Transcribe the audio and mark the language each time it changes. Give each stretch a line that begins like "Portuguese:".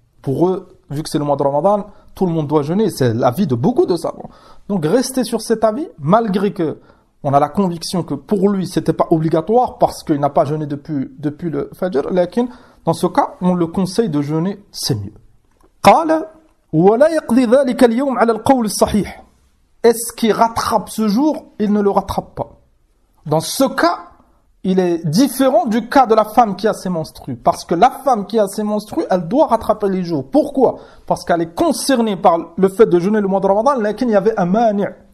French: Pour eux, vu que c'est le mois de Ramadan, tout le monde doit jeûner. C'est l'avis de beaucoup de savants. Donc restez sur cet avis, malgré que on a la conviction que pour lui c'était pas obligatoire parce qu'il n'a pas jeûné depuis le Fajr. Lakin, dans ce cas, on le conseille de jeûner, c'est mieux.
Arabic: قال ولا يقضي ذلك اليوم على القول الصحيح.
French: Est-ce qu'il rattrape ce jour? Il ne le rattrape pas. Dans ce cas, il est différent du cas de la femme qui a ses menstrues. Parce que la femme qui a ses menstrues, elle doit rattraper les jours. Pourquoi? Parce qu'elle est concernée par le fait de jeûner le mois de Ramadan, mais il y avait un mani'.